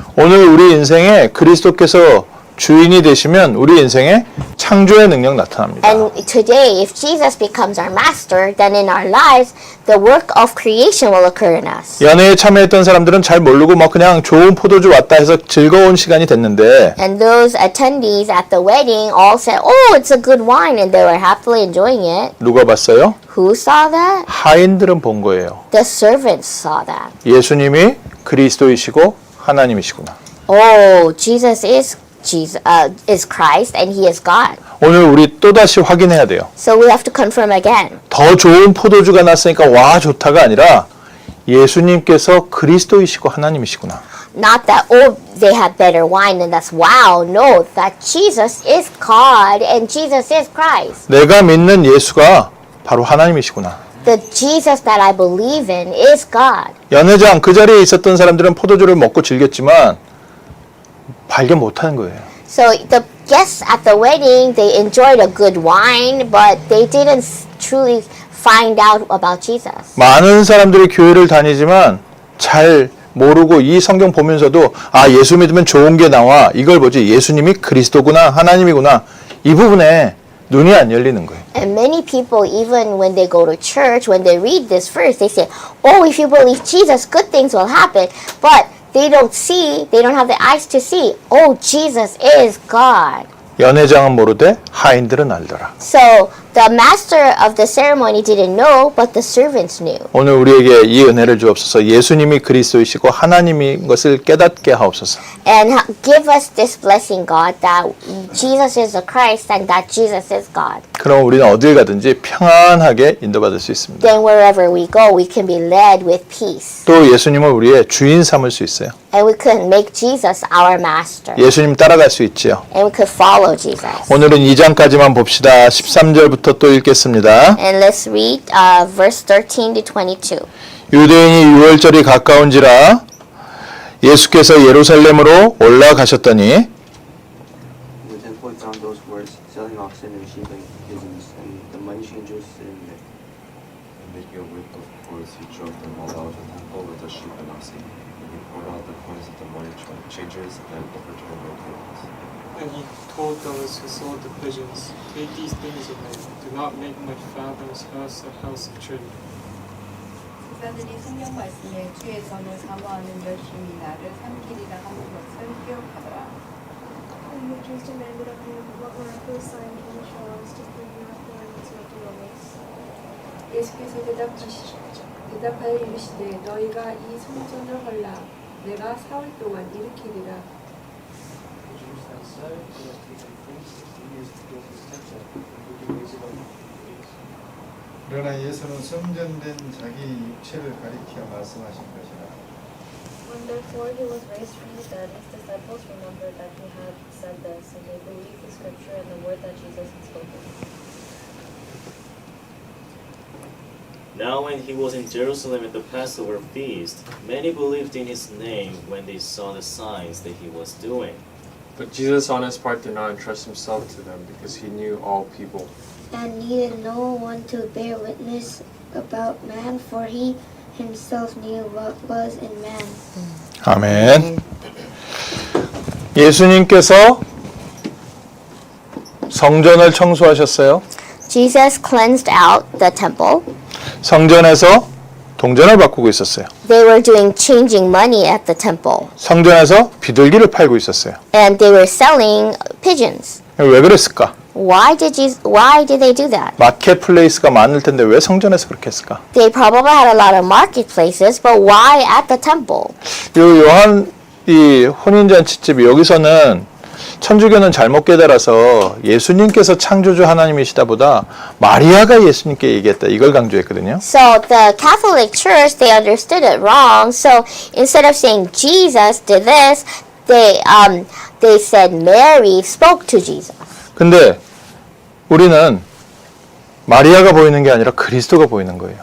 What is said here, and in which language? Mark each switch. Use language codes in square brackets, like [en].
[ko] 오늘 우리 인생에 그리스도께서 주인이 되시면 우리 인생에 창조의 창조의 능력 나타납니다. [en] And today, if Jesus becomes our master, then in our lives, the work of creation will occur in us. [ko] 연회에 참여했던 사람들은 잘 모르고 뭐 그냥 좋은 포도주 왔다 해서 즐거운 시간이 됐는데 [en] And those attendees at the wedding all said, "Oh, it's a good wine," and they were happily enjoying it. [ko] 누가 봤어요? [en] Who saw that? [ko] 하인들은 본 거예요. [en] The servants saw that. [ko] 예수님이 그리스도이시고 하나님이시구나. [en] Oh, Jesus is Christ and He is God. [ko] 오늘 우리 또다시 확인해야 돼요. [en] So we have to confirm again. [ko] 더 좋은 포도주가 났으니까 와 좋다가 아니라 예수님께서 그리스도이시고 하나님이시구나. [en] Not that, oh, they have better wine and that's wow. No, that Jesus is God and Jesus is Christ. [ko] 내가 믿는 예수가 바로 하나님이시구나. [en] The Jesus that I believe in is God. [ko] 연회장 그 자리에 있었던 사람들은 포도주를 먹고 즐겼지만 발견 못하는 거예요. [en] So the guests at the wedding, they enjoyed a good wine, but they didn't truly find out about Jesus. [ko] 많은 사람들이 교회를 다니지만 잘 모르고 이 성경 보면서도 아 예수 믿으면 좋은 게 나와 이걸 보지 예수님이 그리스도구나 하나님이구나 이 부분에 눈이 안 열리는 거예요. [en] And many people, even when they go to church, when they read this verse, they say, oh, if you believe Jesus, good things will happen. But they don't see, they don't have the eyes to see, oh, Jesus is God. [ko] 연회장은 모르되 하인들은 알더라. [en] So the master of the ceremony didn't know, but the servants knew. [ko] 오늘 우리에게 이 은혜를 주옵소서. 예수님이 그리스도이시고 하나님인 것을 깨닫게 하옵소서. [en] And give us this blessing, God, that Jesus is the Christ and that Jesus is God. [ko] 그럼 우리는 어딜 가든지 평안하게 인도받을 수 있습니다. [en] Then wherever we go, we can be led with peace. [ko] 또 예수님을 우리의 주인 삼을 수 있어요. [en] And we can make Jesus our master. [ko] 예수님 따라갈 수 있지요. [en] And we could follow Jesus. [ko] 오늘은 2장까지만 봅시다. 13절부터 또 읽겠습니다. [en] And let's read verse 13 to 22. [ko] 유대인이 유월절이 가까운지라 예수께서 예루살렘으로 올라가셨더니 [en] The temple found those who were selling oxen and sheep and pigeons, and the money changers sitting there. And making a whip of cords, he drove them all out of the temple with the sheep and oxen. And he poured out the coins of the money changers and overturned their tables. And he told those who sold the pigeons, "Take these things away. Do not make my father's house a house of trade." [ko] 제사들이 성경 말씀에 주의 전을 사모하는 열심히 나를 삼키리라 하는 것을 기억하더라. [en] And the Jews demanded of him, what miraculous sign can you show us to prove you are foreigners and do this? [ko] 예수께서 대답하여 이르시되 너희가 이 성전을 헐라 내가 사흘 동안 일으키리라. [en] The Jews then said, "It has taken 60 years to build this temple, and who can raise it up in 3 days?" [ko] 그러나 예수는 성전된 자기 육체를 가리켜 말씀하신 것이라. [en] When therefore he was raised from the dead, his disciples remembered that he had said this, and they believed the scripture and the word that Jesus had spoken. Now when he was in Jerusalem at the Passover feast, many believed in his name when they saw the signs that he was doing. But Jesus on his part did not entrust himself to them because he knew all people. And needed no one to bear witness about man, for he himself knew what was in man. [ko] 아멘. 예수님께서 성전을 청소하셨어요. [en] Jesus cleansed out the temple. [ko] 성전에서 동전을 바꾸고 있었어요. [en] They were doing changing money at the temple. [ko] 성전에서 비둘기를 팔고 있었어요. [en] And they were selling pigeons. [ko] 왜 그랬을까? [en] Why did they do that? [ko] 마켓플레이스가 많을 텐데 왜 성전에서 그렇게 했을까? [en] They probably had a lot of marketplaces, but why at the temple? [ko] 요 요한 이 혼인잔치집 여기서는 천주교는 잘못 깨달아서 예수님께서 창조주 하나님이시다보다 마리아가 예수님께 얘기했다 이걸 강조했거든요. [en] So the Catholic Church, they understood it wrong. So instead of saying Jesus did this, they said Mary spoke to Jesus. [ko] 근데 우리는 마리아가 보이는 게 아니라 그리스도가 보이는 거예요.